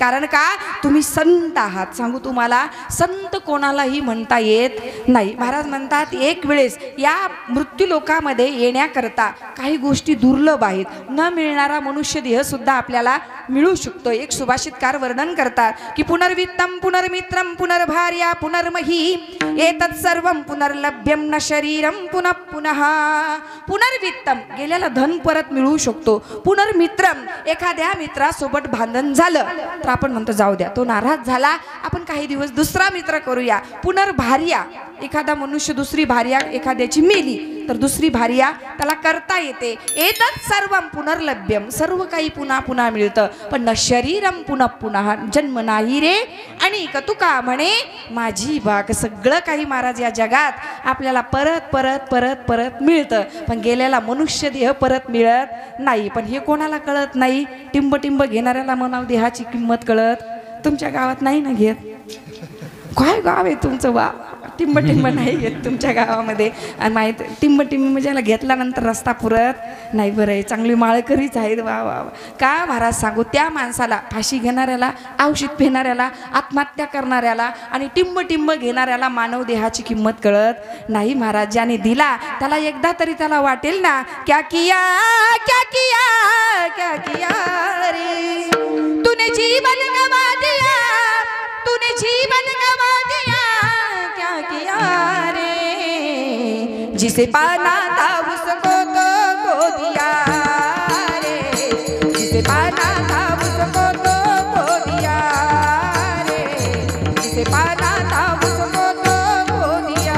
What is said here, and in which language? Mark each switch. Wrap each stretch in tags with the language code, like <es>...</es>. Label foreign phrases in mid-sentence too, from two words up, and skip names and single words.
<mr>कारण का, तुम्ही संत आहात. सांगू तुम्हाला, संत कोणालाही म्हणता येत नाही. महाराज म्हणतात एक वेळेस या मृत्यू लोकामध्ये येण्याकरता काही गोष्टी दुर्लभ आहेत. न मिळणारा मनुष्य देह सुद्धा आपल्याला मिळू शकतो. एक सुभाषितकार वर्णन करतात की</mr> <sa>पुनर्वित्तम पुनर्मित्रम पुनर्भार्या पुनर्मही एतत् सर्वं पुनर्लभ्यम न शरीरम पुनः पुनः.</sa> <mr>पुनर्वित्तम गेलेला धन परत मिळू शकतो. पुनर्मित्रम एखाद्या मित्रासोबत भांडण झालं तर आपण म्हणतो जाऊ द्या, तो नाराज झाला, आपण काही दिवस दुसरा मित्र करूया. पुनर्भार्या एखादा मनुष्य दुसरी भार्या एखाद्याची मेली तर दुसरी भार्या त्याला करता येते.</mr> <sa>एतत् सर्वं पुनर्लभ्यम</sa> <mr>सर्व काही पुन्हा पुन्हा मिळतं, पण</mr> <sa>न शरीरम पुनः</sa> <mr>पुन्हा जन्म नाही रे. आणि तुका म्हणे माझी बाग. सगळं काही महाराज या जगात आपल्याला परत परत परत परत मिळतं, पण गेलेला मनुष्य देह परत मिळत नाही. पण हे कोणाला कळत नाही, टिंब टिंब घेणाऱ्याला म्हणाव देहाची किंमत कळत. तुमच्या गावात नाही ना घेत? काय गाव आहे तुमचं? वा, टिंब टिंब नाही घेत तुमच्या गावामध्ये. आणि माहीत टिंब टिंब म्हणजे याला घेतल्यानंतर रस्ता पुरत नाही. बरं आहे, चांगली माळकरीच आहेत. वा वा वा. का महाराज सांगू, त्या माणसाला फाशी घेणाऱ्याला, औषध पिणाऱ्याला, आत्महत्या करणाऱ्याला आणि टिंब टिंब घेणाऱ्याला मानव देहाची किंमत कळत नाही. महाराज ज्याने दिला त्याला एकदा तरी त्याला वाटेल ना,</mr> <hi>क्या किया क्या किया क्या किया रे, तूने जीवन गवा दिया, तूने जीवन गवा दिया, क्या किया रे. जिसे पाना था उसको तो खो दिया रे, जिसे पाना था उसको तो खो दिया रे, जिसे पाना था उसको तो खो दिया,</hi>